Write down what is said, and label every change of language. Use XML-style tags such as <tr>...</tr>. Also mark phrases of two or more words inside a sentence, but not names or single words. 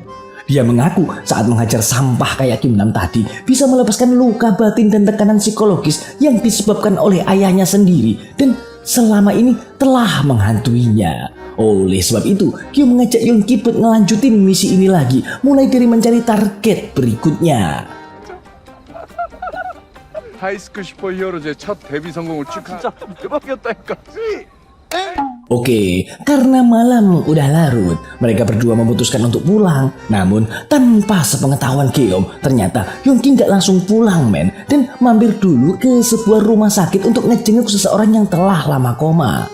<id>Dia mengaku saat menghajar sampah kayak Kim Nam tadi bisa melepaskan luka batin dan tekanan psikologis yang disebabkan oleh ayahnya sendiri dan selama ini telah menghantuinya. Oleh sebab itu, Giom mengajak Yeonki buat ngelanjutin misi ini lagi, mulai dari mencari target berikutnya.</id> <ko>하이스쿨 슈퍼히어로즈의 첫 데뷔 성공을 축하. 진짜 대박이었다니까.</ko> <id>Oke, karena malam udah larut, mereka berdua memutuskan untuk pulang. Namun tanpa sepengetahuan Giom, ternyata Yeonki nggak langsung pulang, men, dan mampir dulu ke sebuah rumah sakit untuk ngejenguk seseorang yang telah lama koma.</id>